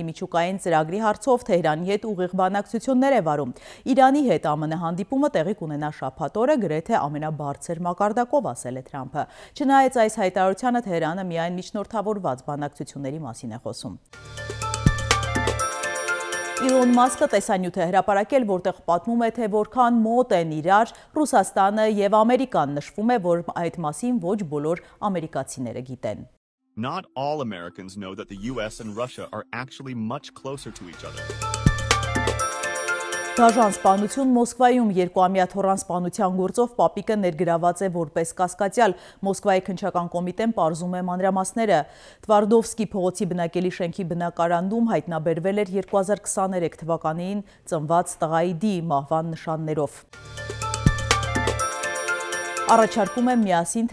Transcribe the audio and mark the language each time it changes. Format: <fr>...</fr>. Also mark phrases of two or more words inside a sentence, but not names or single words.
<hy>միջուկային ծրագրի հարցով Թեհրանի հետ ուղիղ բանակցություններ է վարում։ Իրանի հետ ԱՄՆ հանդիպումը տեղի կունենա շաբաթ օրը, գրեթե ամենաբարձր մակարդակով, ասել է Թրամփը։ Չնայած այս հայտարարությանը Թեհրանը միայն միջնորդավորված բանակցությունների մասին է խոսում։ Իլոն Մասկը տեսանյութ է հրապարակել, որտեղ պատմում է, թե որքան մոտ են իրար Ռուսաստանը եւ Ամերիկան, նշվում է, որ այդ մասին ոչ բոլոր ամերիկացիները գիտեն։</hy> <en>Not all Americans know that the US and Russia are actually much closer to each other.</en> <hy>Դաժան սպանություն Մոսկվայում երկուամյա թոռան սպանության գործով Պապիկը ներգրաված է որպես կասկածյալ։ Մոսկվայի քննչական կոմիտեն պարզում է մանրամասները։ Թվարդովսկի փողոցի բնակելի շենքի բնակարանում հայտնաբերվել էր 2023 թվականին ծնված տղայի դի մահվան նշաններով։ Առաջարկում եմ միասին</hy>